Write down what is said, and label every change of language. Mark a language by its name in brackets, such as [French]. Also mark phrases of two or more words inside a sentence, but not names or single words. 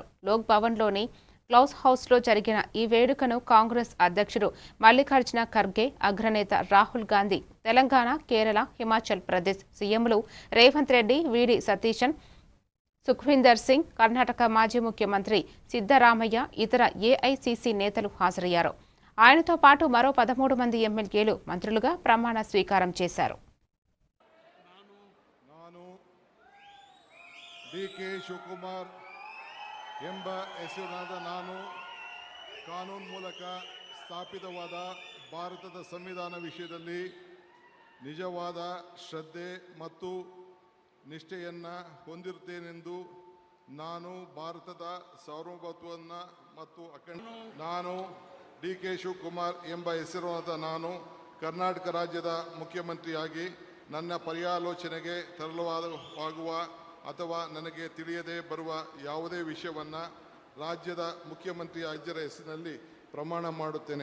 [Telugu] లోక్ భవన్లోని క్లౌజ్ హౌస్లో జరిగిన ఈ వేడుకను కాంగ్రెస్ అధ్యక్షుడు మల్లికార్జున ఖర్గే, అగ్రనేత రాహుల్ గాంధీ, తెలంగాణ, కేరళ, హిమాచల్ ప్రదేశ్ సీఎంలు రేవంత్ రెడ్డి, వీడి సతీశన్, సుఖ్వీందర్ సింగ్, కర్ణాటక మాజీ ముఖ్యమంత్రి సిద్ధరామయ్య, ఇతర ఏఐసీసీ నేతలు హాజరయ్యారు. ఆయనతో పాటు మరో 13 మంది ఎమ్మెల్యేలు మంత్రులుగా ప్రమాణ స్వీకారం చేశారు. [Kannada] ಡಿಕೆ ಶಿವಕುಮಾರ್ ಎಂಬ ಹೆಸರಿನಾದ ನಾನು ಕಾನೂನು ಮೂಲಕ ಸ್ಥಾಪಿತವಾದ ಭಾರತದ ಸಂವಿಧಾನ ವಿಷಯದಲ್ಲಿ ನಿಜವಾದ ಶ್ರದ್ಧೆ ಮತ್ತು ನಿಷ್ಠೆಯನ್ನು ಹೊಂದಿರುತ್ತೇನೆಂದು ನಾನು ಭಾರತದ ಸಾರ್ವಭೌಮತ್ವವನ್ನು ಮತ್ತು ನಾನು ಡಿಕೆ ಶಿವಕುಮಾರ್ ಎಂಬ ಹೆಸರಿನಾದ ನಾನು ಕರ್ನಾಟಕ ರಾಜ್ಯದ ಮುಖ್ಯಮಂತ್ರಿಯಾಗಿ ನನ್ನ ಪರ್ಯಾಲೋಚನೆಗೆ ತರಲಾಗುವ ಅಥವಾ ನನಗೆ ತಿಳಿಯದೆ ಬರುವ ಯಾವುದೇ ವಿಷಯವನ್ನು ರಾಜ್ಯದ ಮುಖ್ಯಮಂತ್ರಿ ಅಜ್ಜರ ಹೆಸರಿನಲ್ಲಿ ಪ್ರಮಾಣ ಮಾಡುತ್ತೇನೆ.